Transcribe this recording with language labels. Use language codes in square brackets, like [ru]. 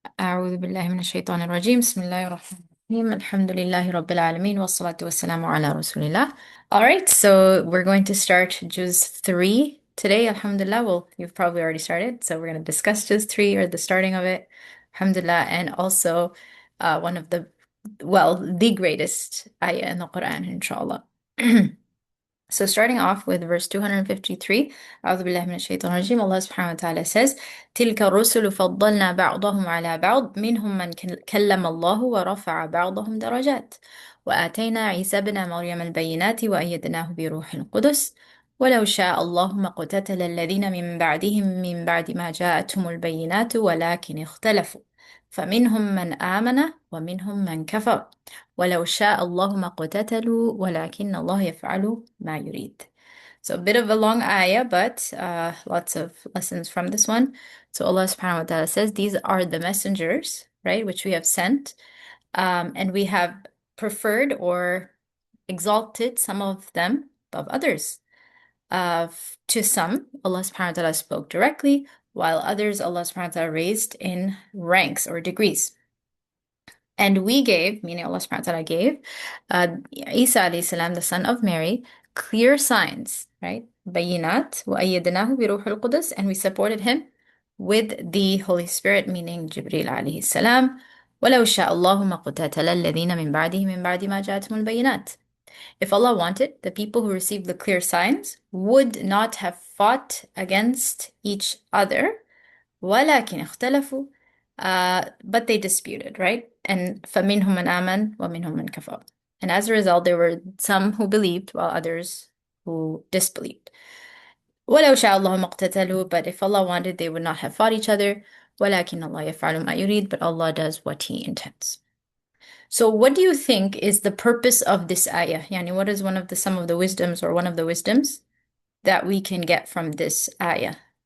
[ar] أعوذ بالله من الشيطان الرجيم بسم الله الرحمن الرحيم الحمد لله رب العالمين والصلاة والسلام على رسول الله. [en] All right, so we're going to start Juz 3 today, Alhamdulillah. Well, you've probably already started, so we're going to discuss Juz 3 or the starting of it, Alhamdulillah, and also one of the greatest ayah in the Quran, inshallah. So starting off with verse 253, [ar] أعوذ بالله من الشيطان الرجيم, [en] Allah subhanahu wa ta'ala says, [ar] تلك الرسل فضلنا بعضهم على بعض منهم من كلم الله ورفع بعضهم درجات وآتينا عيسى ابن مريم البينات وأيدناه بروح القدس ولو شاء الله ما اقتتل الذين من بعدهم من بعد ما جاءتهم البينات ولكن اختلفوا فمنهم من آمن ومنهم من كفر ولو شاء الله ما اقتتلوا ولكن الله يفعل ما يريد. [en] So a bit of a long ayah, but lots of lessons from this one. So Allah subhanahu wa ta'ala says, these are the messengers, right, which we have sent, and we have preferred or exalted some of them above others. To some, Allah subhanahu wa ta'ala spoke directly, while others Allah subhanahu wa ta'ala raised in ranks or degrees. And we gave, meaning Allah subhanahu wa ta'ala gave, Isa alayhi salam, the son of Mary, clear signs, right? Bayinat, [ar] وَأَيَّدْنَاهُ بِرُوحِ الْقُدُسِ, [en] and we supported him with the Holy Spirit, meaning Jibreel alayhi salam. [ar] وَلَوْ شَاءَ اللَّهُ مَا اقْتَتَلَ الَّذِينَ مِن بَعْدِهِ مِن بَعْدِ مَا جَاءَتْهُمُ الْبَيِّنَاتُ. [en] If Allah wanted, the people who received the clear signs would not have fought against each other [ar] ولكن اختلفوا, [en] but they disputed, right? [ar] And فَمِنْهُمْ مَنْ آمَنَ وَمِنْهُمْ مَنْ كَفَرَ. [en] And as a result, there were some who believed while others who disbelieved. [ar] وَلَوْ شَاءَ اللَّهُ مَا اقْتَتَلُوا, [en] but if Allah wanted, they would not have fought each other. [ar] وَلَكِنَّ اللَّهَ يَفْعَلُ مَا يُرِيدُ, [en] but Allah does what He intends. So what do you think is the purpose of this ayah? Yani, what is some of the wisdoms or one of the wisdoms that we can get from this ayah?